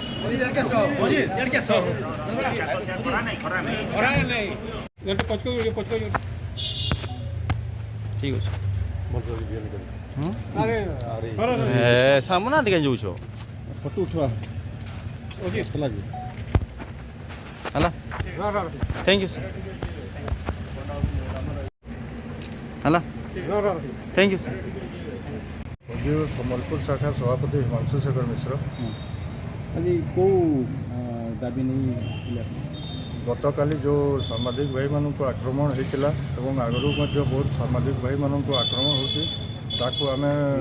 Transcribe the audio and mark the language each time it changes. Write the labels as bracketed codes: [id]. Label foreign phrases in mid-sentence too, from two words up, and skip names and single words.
[or] ठीक ଅଛି ସାମନା ଦିକେ ଯାଉଛ ଫଟୋ ଉଠବା [en] ହେଲା thank you sir ହେଲା thank you sir [or] ସମ୍ବଲପୁର ଶାଖା ସଭାପତି ହିମାଂଶୁ ଶେଖର ମିଶ୍ର। ଆଜି କେଉଁ ଦାବି ନେଇ ଆସିଥିଲେ? ଗତକାଲି ଯେଉଁ ସାମ୍ବାଦିକ ଭାଇମାନଙ୍କୁ ଆକ୍ରମଣ ହୋଇଥିଲା ଏବଂ ଆଗରୁ ମଧ୍ୟ ବହୁତ ସାମ୍ବାଦିକ ଭାଇମାନଙ୍କୁ ଆକ୍ରମଣ ହେଉଛି ତାକୁ ଆମେ